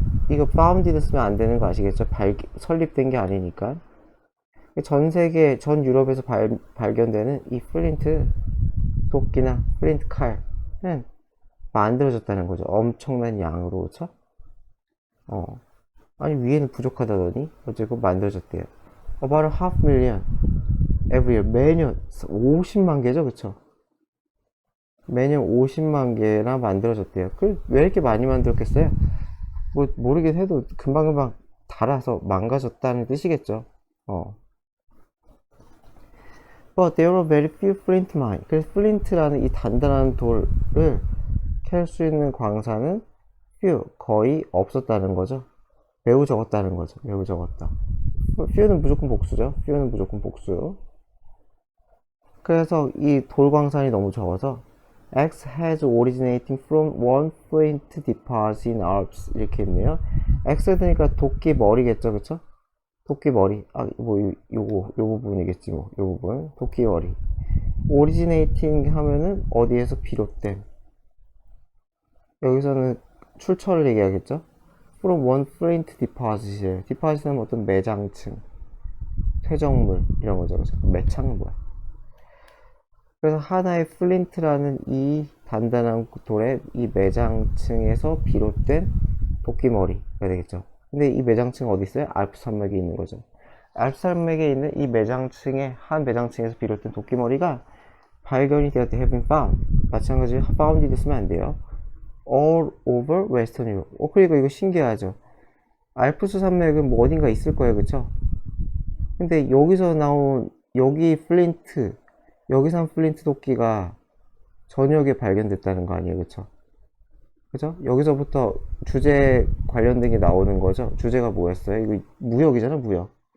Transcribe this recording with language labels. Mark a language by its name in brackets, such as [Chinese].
[Korean] 이거 founded 쓰면 안 되는 거 아시겠죠? 설립된 게 아니니까. 전 세계, 전 유럽에서 발견되는 이 플린트 도끼나 플린트 칼은 만들어졌다는 거죠. 엄청난 양으로, 그쵸? 아니, 위에는 부족하다더니, 어쨌건 만들어졌대요. [English] About a half million every year. [Korean] 매년 50만 개죠, 그쵸? 매년 50만 개나 만들어졌대요. 왜 이렇게 많이 만들었겠어요? 뭐, 모르긴 해도 금방금방 닳아서 망가졌다는 뜻이겠죠. [English] But there are very few flint mine. [Korean] 그래서 플린트라는 이 단단한 돌을 캘 수 있는 광산은 few, 거의 없었다는 거죠. 매우 적었다는 거죠. 매우 적었다. few는 무조건 복수죠. few는 무조건 복수. 그래서 이 돌광산이 너무 적어서 [English] X has originating from one flint deposit in Alps [Korean] 이렇게 있네요. X가 되니까 도끼 머리겠죠, 그쵸? 도끼 머리. 요 부분이겠지 뭐. 요 부분. 도끼 머리. originating 하면은 어디에서 비롯된. 여기서는 출처를 얘기하겠죠? from one flint deposit이에요. deposit은 어떤 매장층, 퇴적물 이런 거죠, 그죠? 매창은 뭐야? 그래서 하나의 플린트라는 이 단단한 돌의 이 매장층에서 비롯된 도끼머리가 되겠죠. 근데 이 매장층은 어디 있어요? 알프 산맥에 있는 거죠. 알프 산맥에 있는 이 매장층의 한 매장층에서 비롯된 도끼머리가 발견이 되었대. [English] have been found. [Korean] 마찬가지로 founded 쓰면 안 돼요. [English] all over western Europe. [Korean] 그리고 이거 신기하죠. 알프스 산맥은 뭐 어딘가 있을 거예요, 그쵸? 근데 여기서 나온 여기 플린트, 여기서 한 플린트 도끼가 전역에 발견됐다는 거 아니에요, 그쵸? 그죠? 여기서부터 주제 관련된 게 나오는 거죠. 주제가 뭐였어요? 이거 무역이잖아, 무역.